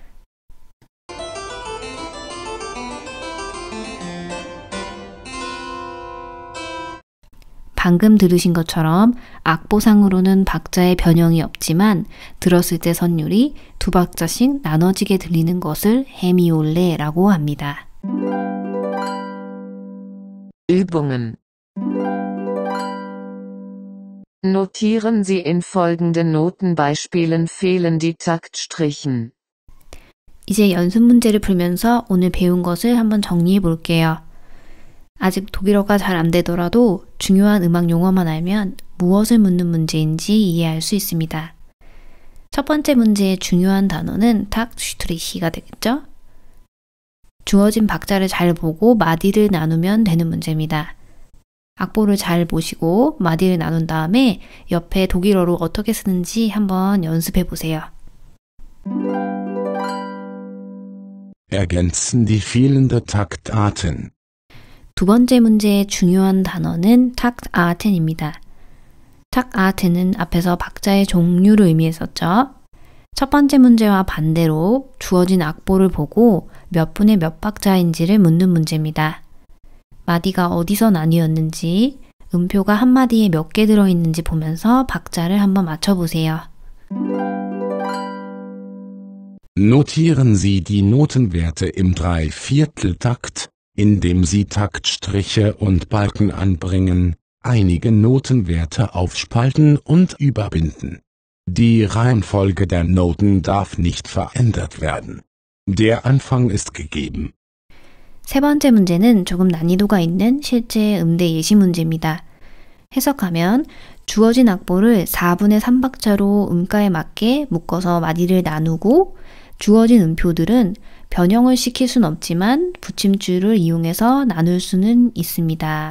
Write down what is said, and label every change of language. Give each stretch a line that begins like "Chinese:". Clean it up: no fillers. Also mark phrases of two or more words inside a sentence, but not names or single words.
Korean: 방금 들으신 것처럼 악보상으로는 박자의 변형이 없지만 들었을 때 선율이 2박자씩 나눠지게 들리는 것을 헤미올레라고 합니다.
German: Übungen. Notieren Sie in folgenden Notenbeispielen fehlen die Taktstrichen.
Korean: 이제 연습 문제를 풀면서 오늘 배운 것을 한번 정리해 볼게요. 아직 독일어가 잘 안 되더라도 중요한 음악 용어만 알면 무엇을 묻는 문제인지 이해할 수 있습니다. 첫 번째 문제의 중요한 단어는 탁슈트리히가 되겠죠? 주어진 박자를 잘 보고 마디를 나누면 되는 문제입니다. 악보를 잘 보시고 마디를 나눈 다음에 옆에 독일어로 어떻게 쓰는지 한번 연습해 보세요.
German: Ergänzen die fehlende Taktarten.
Korean: 두 번째 문제의 중요한 단어는 탁아텐입니다. 탁아텐은 앞에서 박자의 종류를 의미했었죠. 첫 번째 문제와 반대로 주어진 악보를 보고 몇 분의 몇 박자인지를 묻는 문제입니다. 마디가 어디서 나뉘었는지, 음표가 한 마디에 몇 개 들어있는지 보면서 박자를 한번 맞춰보세요.
German: Notieren Sie die Notenwerte im Dreivierteltakt, indem Sie Taktstriche und Balken anbringen, einige Notenwerte aufspalten und überbinden. Die Reihenfolge der Noten darf nicht verändert werden. Der Anfang ist gegeben.
Korean: 세 번째 문제는 조금 난이도가 있는 실제 음대 예시 문제입니다. 해석하면 주어진 악보를 4분의 3박자로 음가에 맞게 묶어서 마디를 나누고 주어진 음표들은 변형을 시킬 수는 없지만 붙임줄을 이용해서 나눌 수는 있습니다.